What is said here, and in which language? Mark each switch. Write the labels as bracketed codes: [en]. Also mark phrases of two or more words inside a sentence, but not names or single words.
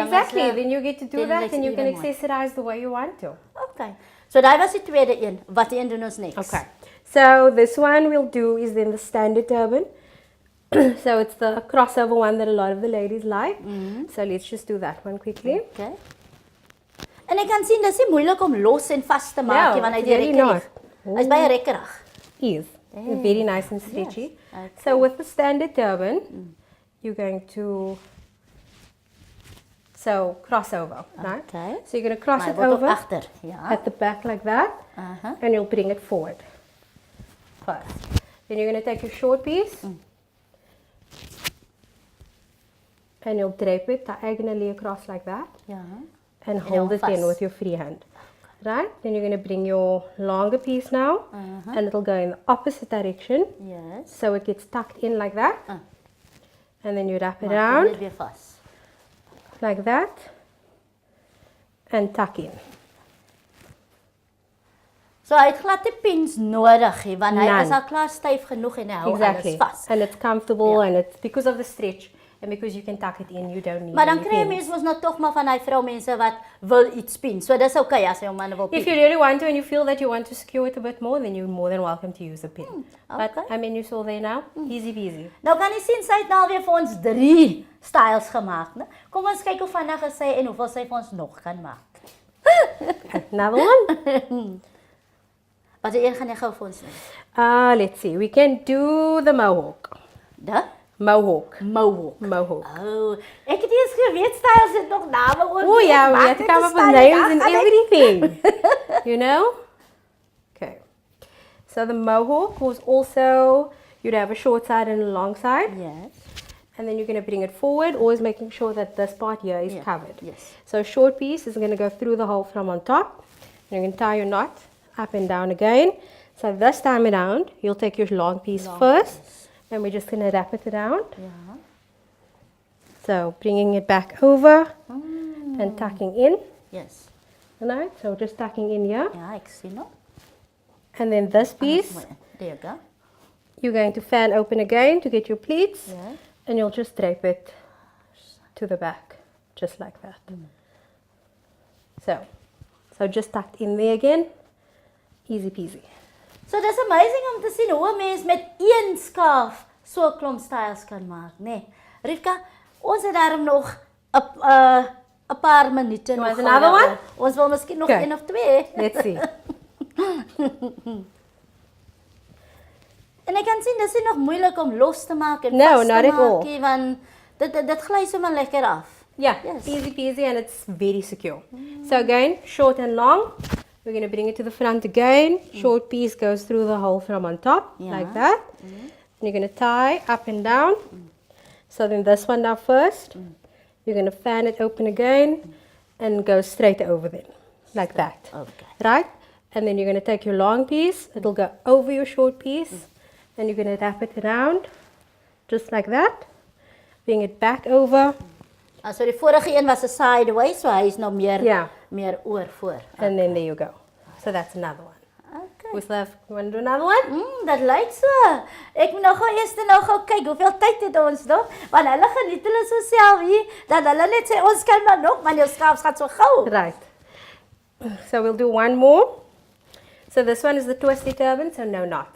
[en] Exactly. Then you get to do Then that let's and you can even more. accessorize the way you want to. Okay. [af] So daai was die tweede een. Wat een doen ons next? [en] Okay. So this one we'll do is then the standard turban. So it's the crossover one that a lot of the ladies like. So let's just do that one quickly. Okay. [af] En ek kan sien dis nie moeilik om los en vas te maak nie [en] No, [af] want hy [en] very [af] direk [en] not. [af] Hy's baie rekkerig. [en] Is very nice and stretchy. Yes, okay. So with the standard turban, you're going to So cross over, right? Okay. So you're going to cross [af] Maar [en] it [af] word op [en] over [af] agter. Ja. [en] at the back like that, and you'll bring it forward first. Then you're going to take your short piece, and you'll drape it diagonally across like that, [af] Ja. [en] and hold it in [af] vast. [en] with your free hand. Right? Then you're going to bring your longer piece now, and it'll go in the opposite direction, Yes. so it gets tucked in like that, and then you wrap it [af] Maar kom [en] around [af] net weer vas. [en] like that, and tuck in. [af] So hy het glad nie pins nodig nie, want hy [en] None. [af] is al klaar styf genoeg en hy hou [en] Exactly. [af] alles vas. [en] And it's comfortable, [af] Ja. [en] and it's because of the stretch, and because you can tuck it in, you don't need [af] Maar dan [en] any [af] kry jy [en] pins. [af] mens mos nou tog maar van hy vroumense wat wil iets pin. So dis okay as jy hom man wil pin. [en] If you really want to and you feel that you want to secure it a bit more, then you're more than welcome to use a pin. But okay. I mean, you saw there now, easy peasy. [af] Nou kan jy sien sy het nou alweer vir ons 3 styles gemaak, né? Kom ons kyk hoe vinnig is sy en hoeveel sy vir ons nog kan maak. [en] Another one? [af] Wat die een gaan jy gou vir ons doen? [en] Let's see. We can do the mohawk. Da? Mohawk. Mohawk. Mohawk. [af] Oh, ek het eers geweet styles het nog name ook. [en] Oh yeah, we have to come up with names and everything. You know? Okay. So the mohawk was also, you'd have a short side and a long side. Yes. And then you're going to bring it forward, always making sure that this part here is Yeah, covered. yes. So a short piece is going to go through the hole from on top. And you're going to tie your knot up and down again. So this time around, you'll take your long piece first. And we're just going to wrap it around. [af] Ja. [en] So bringing it back over and tucking in. Yes. Alright, so just tucking in here. [af] Ja, ek sien hom. [en] And then this piece, There you go. you're going to fan open again to get your pleats. Yeah. And you'll just drape it to the back, just like that. So just tucked in there again, easy peasy. [af] So dis amazing om te sien hoe 'n mens met een skaaf so 'n klomp styles kan maak, nê? Nee. Rivka, ons het daarom nog 'n paar minute nog. [en] Want another one? [af] Ons wil miskien nog [en] Okay. [af] 1 of 2. [en] Let's see. [af] En ek kan sien dis nie nog moeilik om los te maak en [en] No, [af] vas te [en] not at all. [af] maak nie, want dit gly sommer lekker af. [en] Yeah, Yes. easy peasy, and it's very secure. So again, short and long. We're going to bring it to the front again. Short piece goes through the hole from on top, Yeah. like that. And you're going to tie up and down. So then this one now first. You're going to fan it open again and go straight over then, like that. Okay. Right? And then you're going to take your long piece. It'll go over your short piece. And you're going to wrap it around, just like that. Bring it back over. [af] So die vorige een was 'n sideways, so hy is nou meer Ja. meer oor voor. [en] And then there you go. So that's another one. Okay. Who's left? You want to do another one? [af] Dat lyk so. Ek moet nou gou eers kyk hoeveel tyd het ons nog, want hulle geniet hulle so self hier dat hulle net sê ons kan maar nog, maar jou skaap gaan so gou. [en] Right. So we'll do one more. So this one is the twisty turban, so no knots.